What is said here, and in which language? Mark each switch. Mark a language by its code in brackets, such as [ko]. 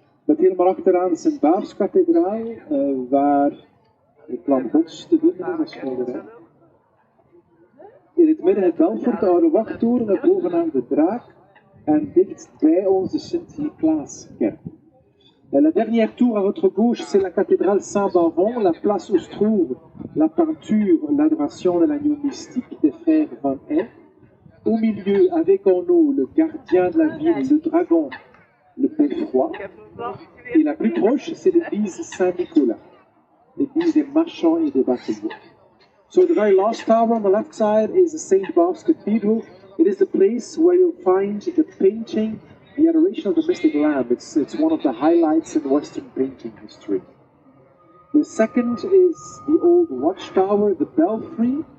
[nl] Met helemaal achteraan de Saint Bavo Cathedral, waar het Lam Gods te vinden is als schilderij. In het midden het Belfort, de oude wachttoren, met bovenaan de draak. En dicht bij ons de Sint-Niklaaskerk. [fr] La dernière tour à votre gauche, c'est la cathédrale Saint Bavo, la place où se trouve la peinture, l'adoration de l'agneau mystique des frères Van Eyck. Au milieu, avec en haut le gardien de la ville, le dragon, le beffroi. Et la plus proche, c'est l'église Saint-Nicolas, l'église des marchands et des bâtiments. [en] So the very last tower on the left side is the Saint Bavo Cathedral. It is the place where you'll find the painting, the Adoration of the Mystic Lamb. It's one of the highlights in Western painting history. The second is the old watchtower, the belfry.